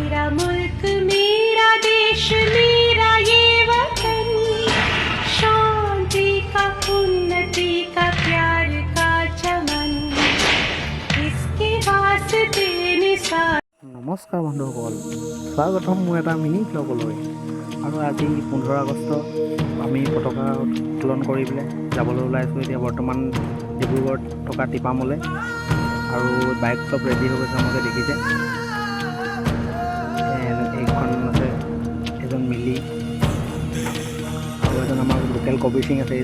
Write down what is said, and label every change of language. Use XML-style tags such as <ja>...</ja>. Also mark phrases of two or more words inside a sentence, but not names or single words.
<hi>मुल्क मेरा देश मेरा ये वतन शांति का उन्नति का प्यार का चमन इसके वास्ते निसार।</hi> <as>নমস্কাৰ বন্ধুসকল, স্বাগতম মোৰ এটা মিনি ব্লগলৈ। আৰু আজি 15 আগষ্ট আমি পতাকা উত্তোলন কৰি পেলাই যাবলৈ ওলাইছোঁ। এতিয়া বৰ্তমান ডিব্ৰুগড়ত থকা টিপামলৈ, আৰু বাইক চব ৰেডি হৈ গৈছে। আমাকে দেখিছে, এইখন আছে এজন মিলি, আৰু এজন আমাৰ লোকেল কবিৰ সিং আছে।</as>